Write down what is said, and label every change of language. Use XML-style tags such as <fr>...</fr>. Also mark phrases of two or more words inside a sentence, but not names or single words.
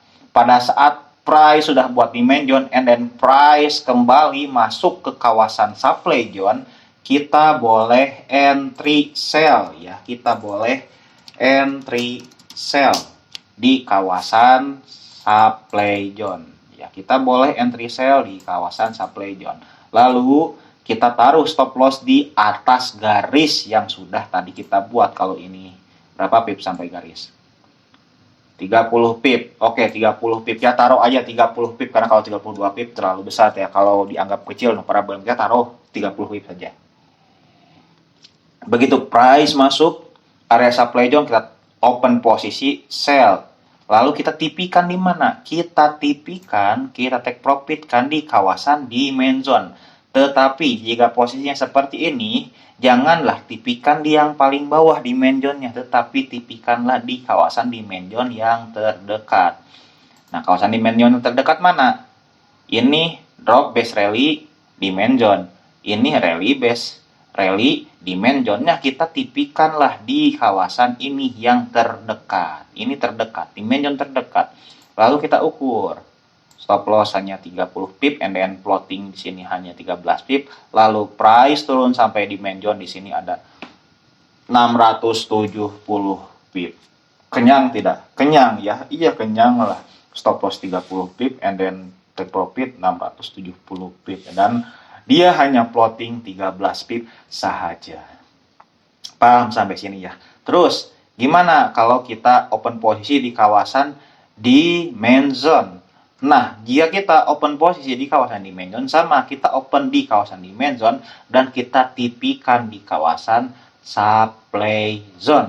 <id>Pada saat price sudah buat</id> <en>demand zone and then price</en> <id>kembali masuk ke kawasan</id> <en>supply zone,</en> <id>kita boleh</id> <en>entry sell</en> <id>ya. Kita boleh</id> <en>entry sell</en> <id>di kawasan</id> <en>supply zone.</en> <id>Ya, kita boleh</id> <en>entry sell</en> <id>di kawasan</id> <en>supply zone.</en> <id>Lalu kita taruh</id> <en>stop loss</en> <id>di atas garis yang sudah tadi kita buat. Kalau ini berapa pip sampai garis? 30 pip. Oke, 30 pip. Ya taruh aja 30 pip karena kalau 32 pip terlalu besar ya. Kalau dianggap kecil, parabola kita taruh 30 pip saja. Begitu price masuk area</id> <en>supply zone,</en> <id>kita open posisi sell. Lalu kita tipikan di mana? Kita tipikan, kita</id> <en>take profit</en> <id>kan di kawasan</id> <en>demand zone.</en> <id>Tetapi jika posisinya seperti ini, janganlah tipikan di yang paling bawah</id> <en>demand zone-nya,</en> <id>tetapi tipikanlah di kawasan</id> <en>demand zone</en> <id>yang terdekat. Nah, kawasan</id> <en>demand zone</en> <id>yang terdekat mana? Ini</id> <en>drop base rally demand zone.</en> <id>Ini</id> <en>rally base rally demand zone-nya,</en> <id>kita tipikanlah di kawasan ini yang terdekat. Ini terdekat,</id> <en>demand zone</en> <id>terdekat. Lalu kita ukur.</id> <en>Stop loss</en> <id>hanya 30 pip</id> <en>and then plotting</en> <id>di sini hanya 13 pip. Lalu price turun sampai</id> <en>demand zone</en> <id>di sini ada 670 pip. Kenyang tidak? Kenyang ya. Iya, kenyang lah.</id> <en>Stop loss</en> <id>30 pip</id> <en>and then take profit</en> <id>670 pip dan dia hanya plotting 13 pip sahaja. Paham sampai sini ya? Terus, gimana kalau kita open posisi di kawasan</id> <en>demand zone?</en> <id>Nah, jika kita open posisi di kawasan</id> <en>demand zone,</en> <id>sama kita open di kawasan</id> <en>demand zone</en> <id>dan kita tipikan di kawasan</id> <en>supply zone.</en>